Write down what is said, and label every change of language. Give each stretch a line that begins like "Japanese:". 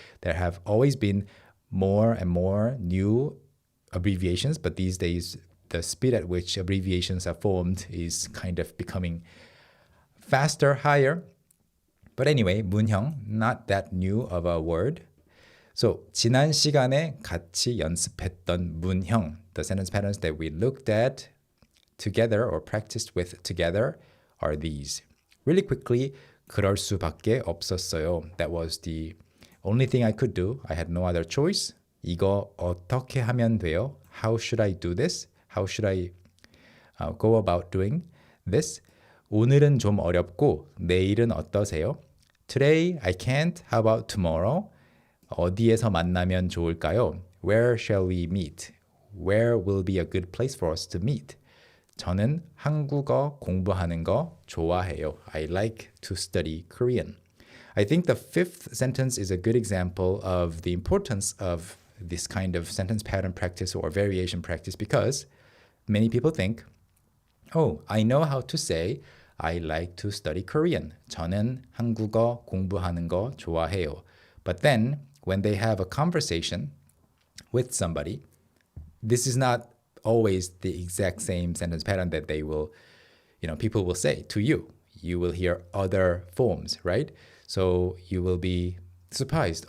English: There have always been more and more new abbreviations, but these days the speed at which abbreviations are formed is kind of becoming faster, higher. But anyway, 문형, not that new of a word. So,
Korean: 지난 시간에 같이 연습했던 문형,
English: the sentence patterns that we looked at together or practiced with together are these. Really quickly,
Korean: 그럴 수밖에 없었어요.
English: That was the only thing I could do. I had no other choice.
Korean: 이거 어떻게 하면 돼요?
English: How should I do this? How should I go about doing this?
Korean: 오늘은 좀 어렵고 내일은 어떠세요?
English: Today I can't. How about tomorrow?
Korean: 어디에서 만나면 좋을까요?
English: Where shall we meet? Where will be a good place for us to meet?
Korean: 저는 한국어 공부하는 거 좋아해요.
English: I like to study Korean. I think the fifth sentence is a good example of the importance of this kind of sentence pattern practice or variation practice because many people think, oh, I know how to say I like to study Korean.
Korean: 저는 한국어 공부하는 거 좋아해요.
English: But then when they have a conversation with somebody, this is not always the exact same sentence pattern that they will, people will say to you. You will hear other forms, right? So you will be surprised.